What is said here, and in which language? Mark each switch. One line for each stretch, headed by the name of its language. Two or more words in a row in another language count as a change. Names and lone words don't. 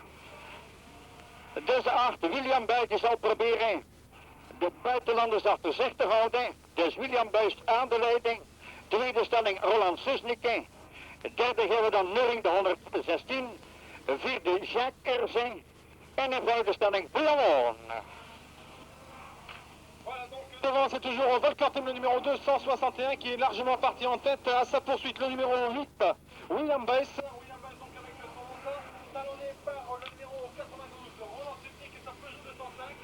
Dutch: Dus de 8 William Buis die zal proberen de buitenlanders achter zich te houden. Dus William Buis aan de leiding. Tweede stelling Roland Susnik. Derde hebben we dan Nurring de 116. Vierde Jacques Herzé. En in vijfde stelling Bojan.
French: Devant, c'est toujours Volker Tim, le numéro 261, qui est largement parti en tête à sa poursuite. Le numéro 8, William Bass. William Bass donc avec son Honda, talonné par le numéro 92, Roland Sudnik et sa Peugeot 205.